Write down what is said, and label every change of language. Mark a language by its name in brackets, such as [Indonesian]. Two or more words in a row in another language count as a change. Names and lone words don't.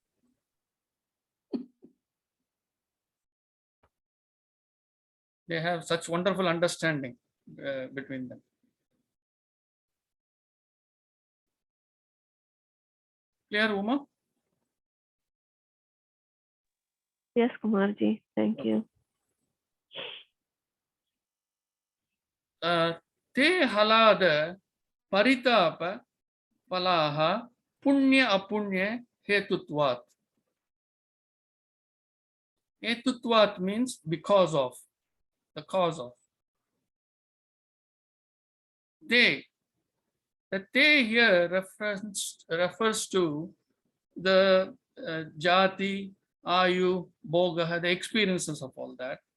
[English] They have such wonderful understanding between them. Clear, Uma? Yes, Kumarji. Thank Okay. you. [Sanskrit] Te halada paritapa palaha punya apunya hetutvat. [English] Hetutvat means because of, the cause of. They, the te here refers to the [Sanskrit] jati, ayu, boga, [English] the experiences of all that.